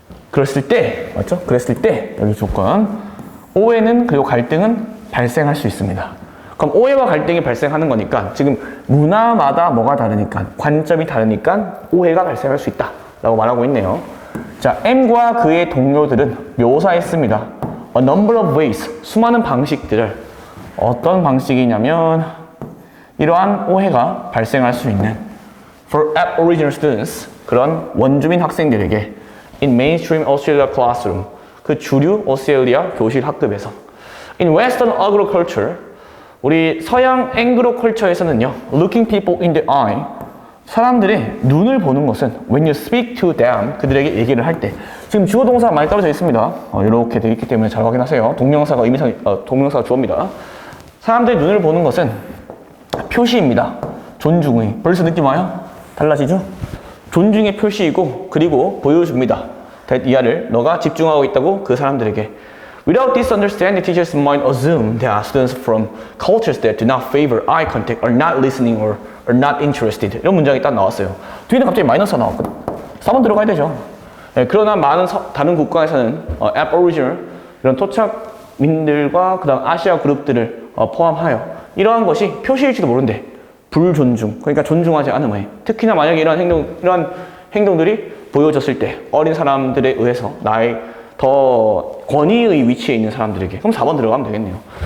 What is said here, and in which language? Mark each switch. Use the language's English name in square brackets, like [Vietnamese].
[Korean] 그랬을 때, 맞죠? 그랬을 때 여기 조건 오해는 그리고 갈등은 발생할 수 있습니다. 그럼 오해와 갈등이 발생하는 거니까 지금 문화마다 뭐가 다르니까, 관점이 다르니까 오해가 발생할 수 있다 라고 말하고 있네요. 자, M과 그의 동료들은 묘사했습니다. [English] A number of ways, 수많은 방식들을. [Korean] 어떤 방식이냐면 이러한 오해가 발생할 수 있는 [English] for aboriginal students, [Korean] 그런 원주민 학생들에게 [English] in mainstream Australia classroom, [Korean] 그 주류 오스트레일리아 교실 학급에서 [English] in western agriculture, [Korean] 우리 서양 앵그로 컬처에서는요 [English] looking people in the eye, [Korean] 사람들의 눈을 보는 것은 [English] when you speak to them, [Korean] 그들에게 얘기를 할 때. 지금 주어 동사가 많이 떨어져 있습니다. 이렇게 되어 있기 때문에 잘 확인하세요. 동명사가 동명사가 주어입니다. 사람들의 눈을 보는 것은 표시입니다. 존중의. 벌써 느낌 와요? 달라지죠? 존중의 표시이고, 그리고 보여줍니다. 이하를 너가 집중하고 있다고 그 사람들에게. [English] Without this understanding, teachers might assume that students from cultures that do not favor eye contact are not listening or are not interested. [Korean] 이런 문장이 딱 나왔어요. 뒤에는 갑자기 마이너스가 나왔거든. 4번 들어가야 되죠. 네, 그러나 많은 다른 국가에서는 Aboriginal 이런 토착민들과 그다음 아시아 그룹들을 포함하여 이러한 것이 표시일지도 모른대. 불존중, 그러니까 존중하지 않음에 특히나 만약에 이러한 행동들이 보여졌을 때 어린 사람들에 의해서 나의 더 권위의 위치에 있는 사람들에게 그럼 4번 들어가면 되겠네요.